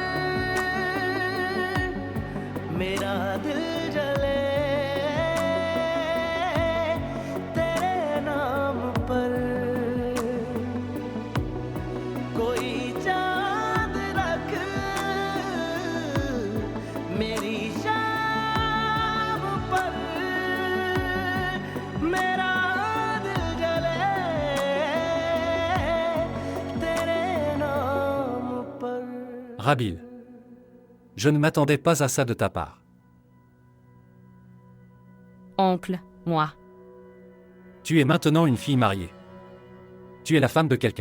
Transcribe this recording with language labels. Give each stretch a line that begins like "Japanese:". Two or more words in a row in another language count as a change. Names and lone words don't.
Hindi: मेरा दिल जले तेरे नाम पर कोई चांद रख मेरी शाम पर मेरा
French: Rabil. Je ne m'attendais pas à ça de ta part. Oncle, moi. Tu es maintenant une fille mariée. Tu es la femme de quelqu'un.